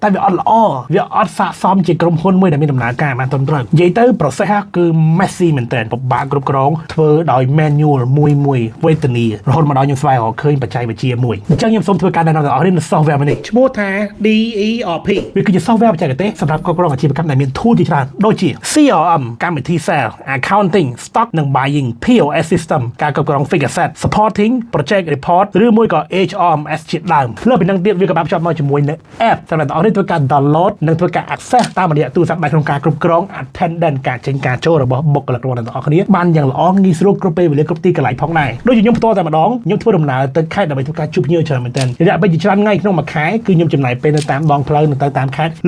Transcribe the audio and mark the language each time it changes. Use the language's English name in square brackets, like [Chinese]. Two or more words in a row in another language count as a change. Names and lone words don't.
[Khmer] តែវាអត់ល្អវាអត់ស័ក្តិសមជាក្រុមហ៊ុនមួយដែលមានដំណើរការបានត្រឹមត្រូវនិយាយទៅ process គឺ messy មែនតើពិបាកគ្រប់គ្រងធ្វើដោយ manual មួយវេទនារហូតមកដល់ខ្ញុំស្វែងរកឃើញបច្ចេកវិទ្យាមួយអញ្ចឹងខ្ញុំសូមធ្វើការណែនាំដល់អ្នកនរនៅ software មួយនេះឈ្មោះថា DERP វាគឺជា software បច្ចេកទេសសម្រាប់គ្រប់គ្រងអាជីវកម្មដែលមាន tool ជាច្រើនដូចជា CRM កម្មវិធី [English] sales accounting stock [Khmer] និង [English] buying POS system [Khmer] ការគ្រប់គ្រង [English] fixed asset supporting project report [Khmer] ឬមួយក៏ HRMS ជាដើមលើពីនឹងទៀតវាក៏បានភ្ជាប់មកជាមួយនឹង app សម្រាប់អ្នកនរធ្វើការ download និងធ្វើការ access តាមរយៈទូរស័ព្ទដៃក្នុងការគ្រប់គ្រង attendance ការចេញការចូលរបស់បុគ្គលិករបស់អ្នកនរគ្នាបានយ៉ាងល្អ ងាយស្រួលគ្រប់ពេលវេលាគ្រប់ទីកន្លែងផងដែរដូចជាខ្ញុំផ្ទាល់តែម្ដងខ្ញុំធ្វើដំណើរទៅខេត្តដើម្បីធ្វើការជួបភ្ញៀវច្រើនមែនទែនរយៈពេលជាច្រើនថ្ងៃក្នុងមួយខែគឺខ្ញុំចំណាយពេលនៅតាមដងផ្លូវនៅទៅតាមខេត្តលើ